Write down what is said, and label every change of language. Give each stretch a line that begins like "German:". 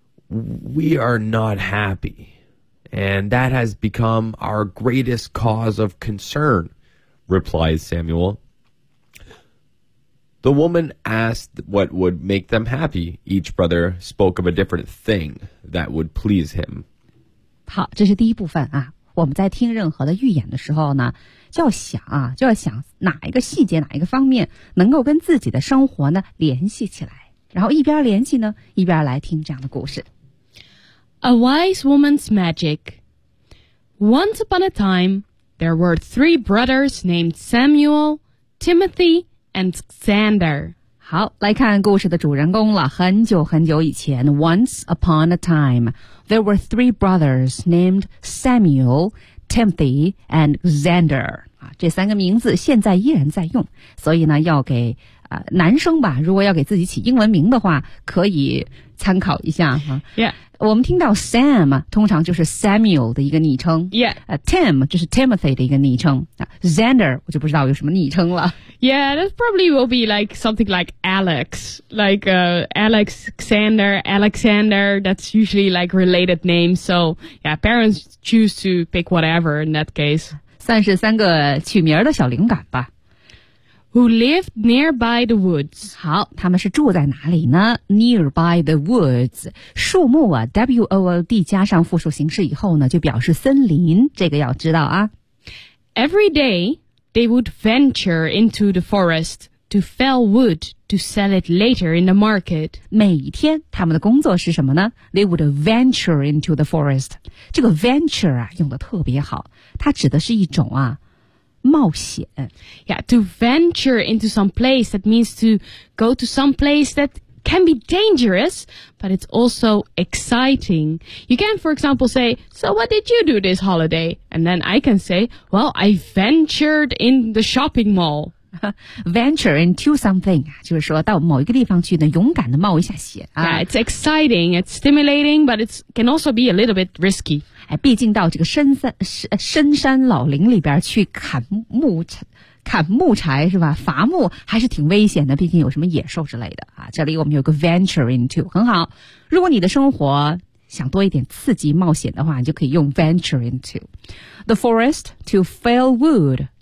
English: We are not happy, and that has become our greatest cause of concern, replied Samuel. The woman asked what would make them happy. Each brother spoke of a different thing that would please him.
Chinese: 好，这是第一部分啊。我们在听任何的预言的时候呢，就要想哪一个细节，哪一个方面能够跟自己的生活呢联系起来，然后一边联系呢一边来听这样的故事。
English: A wise woman's magic. Once upon a time, there were three brothers named Samuel, Timothy, and Xander.
Chinese: 好，来看故事的主人公了。很久很久以前，
English: Once upon a timeThere were three brothers named Samuel, Timothy, and Xander.
Chinese: 这三个名字现在依然在用，所以呢，要给男生吧，如果要给自己起英文名的话，可以参考一下哈。
English: Yeah.
Chinese: 我们听到 Sam 通常就是 Samuel 的一个昵称。
English: Yeah.
Chinese: Tim 就是 Timothy 的一个昵称。Xander 我就不知道有什么昵称了。
English: Yeah, that probably will be like something like Alex, like Alex Xander, Alexander. That's usually like related names. So yeah, parents choose to pick whatever in that case.
Chinese: 算是三个取名的小灵感吧。
English: Who lived nearby the woods?
Chinese: 好，他们是住在哪里呢？
English: Nearby the woods,
Chinese: 树木啊， W-O-O-D 加上复数形式以后呢，就表示森林，这个要知道啊。
English: Every day, they would venture into the forest to fell wood to sell it later in the market.
Chinese: 每天他们的工作是什么呢？
English: They would venture into the forest.
Chinese: 这个 venture 啊，用得特别好，它指的是一种啊冒险。
English: Yeah, to venture into some place, that means to go to some place that can be dangerous, but it's also exciting. You can, for example, say, so what did you do this holiday? And then I can say, well, I ventured in the shopping mall. Venture into something,
Chinese: 就是说到某一个地方去呢，勇敢地冒一下险。
English: Yeah, it's exciting, it's stimulating, but it can also be a little bit risky.
Chinese: 毕竟到这个深山老林里边去砍木柴是吧，伐木还是挺危险的，毕竟有什么野兽之类的啊。这里我们有个
English: venture into,
Chinese: 很好。如果你的生活想多一点刺激冒险的话，你就可以用
English: venture into the forest to fell wood.